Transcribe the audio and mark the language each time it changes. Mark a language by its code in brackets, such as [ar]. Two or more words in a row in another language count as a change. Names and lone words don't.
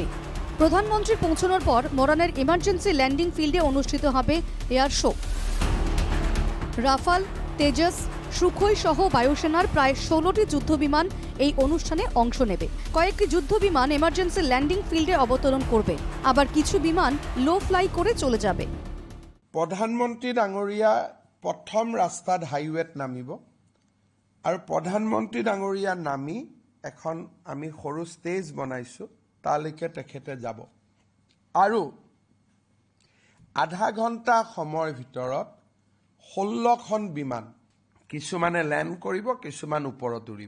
[bn] প্রধানমন্ত্রী পৌঁছানোর পর মরানের [en] emergency landing field [bn] অনুষ্ঠিত হবে এয়ার শো। রাফাল, তেজস, সুখোই সহ বায়ুসেনার প্রায় 16টি যুদ্ধবিমান এই অনুষ্ঠানে অংশ নেবে। কয়েকটি যুদ্ধবিমান [en] emergency landing field [bn] অবতরণ করবে, আবার কিছু বিমান [en] low fly [bn] করে চলে যাবে। [as] প্ৰধানমন্ত্ৰী ডাঙৰীয়া প্ৰথম ৰাস্তাত হাইৱেত নামিব আৰু প্ৰধানমন্ত্ৰী ডাঙৰীয়া নামি এখন আমি সৰু ষ্টেজ বনাইছো, তালৈকে তেখেতে যাব আৰু আধা ঘণ্টা সময়ৰ ভিতৰত 16খন বিমান, কিছুমানে লেণ্ড কৰিব, কিছুমান ওপৰত উৰিব।